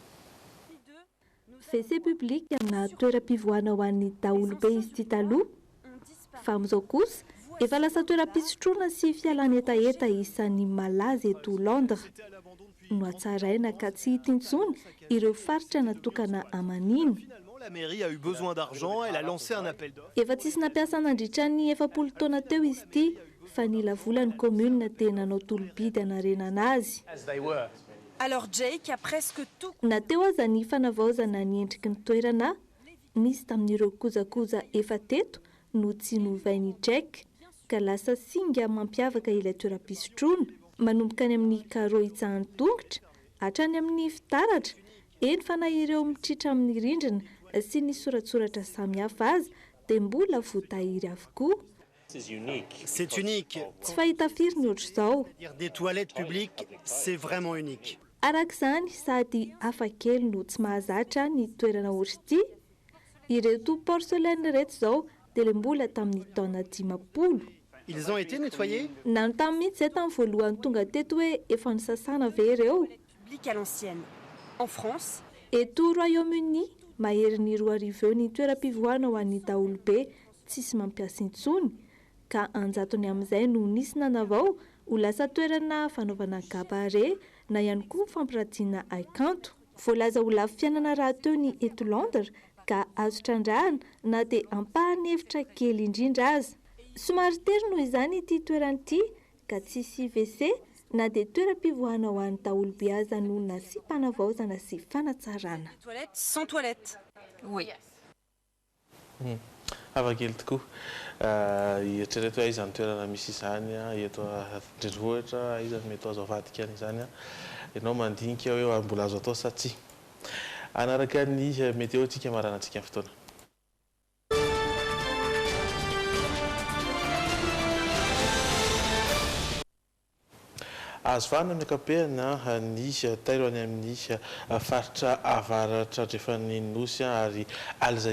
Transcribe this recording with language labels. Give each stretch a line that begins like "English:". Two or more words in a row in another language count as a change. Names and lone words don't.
French: WC public
Malagasy: na toeram-pivoahana ho an'ny daholobe izy ity taloha fa amin'izao kosa efa lasa toeram-pisotroana sy fialana hetaheta isan'ny malaza eto Londres no hatsaraina ka tsy hita intsony ireo faritra natokana aman'iny.
French: La mairie a eu besoin d'argent, elle a lancé un appel d'offres.
Malagasy: Efa tsisy nampiasa nandritra ny 700 taona teo izy ity fa ny lavolany commune tena nanao tolo-bidy hanarenana azy.
French: Alors Jake a presque tout.
Malagasy: Nateo aza ny fanavaozana ny endriky ny toerana nisy tamin'ireo kojakoja efa teto no tsy novainy Jake ka lasa singa mampiavaka ilay toeram-pisotroana manomboka any amin'ny karo itsahan'ny tongotra hatrany amin'ny fitaratra eny fa na ireo mitritra amin'ny rindrina sy ny soratsoratra samihafa aza dia mbola voatahiry avokoa.
French: C'est unique.
Malagasy: Tsy fahita firy ny ohatr'izao.
French: Des toilettes publiques, c'est vraiment unique.
Malagasy: Arak'izany sady hafakely no tsy mahazatra ny toerana ohatr'ity. Ireto porcelaine reto izao dia ilay mbola tamin'ny taona 50.
French: Ils ont été nettoyés?
Malagasy: Nano tamin'ny mihitsy izay tamin'ny voalohany tonga teto hoe efa nisasana ve ireo.
French: Public à l'ancienne. En France.
Malagasy: Eto Royaume-Uni mahery ny 2 eo ny toeram-pivoahana ho an'ny daholobe tsisy mampiasa intsony ka anjatony amin'izay no nisy nanavao ho lasa toerana fanaovana kabare na ihany koa fampiratiana haikanto. Voalaza ho lafo fiainana raha teo ny eto Londres ka azo trandrahana na dia ampahany hevitra kely indrindra aza. Somary tery noho izany ity toerana ity ka tsisy WC na dia toeram-pivoahana ho an'ny daholobe aza no nasipana-vaozana sy fanatsarana.
French: Toilettes sans toilette. Oui.
Malagasy: hafakely tokoa eritrereto hoe aiza ny toerana misy izany eto andrenivohitra aiza mety azo avadika izany ianao mandinika hoe mbola azo atao sa tsy anaraka ny météo tsika maranantsika ny fotoana azo vana amin'ny ankapehana ny tairo any amin'ny faritra avaratra rehefa ny nosy ary alizay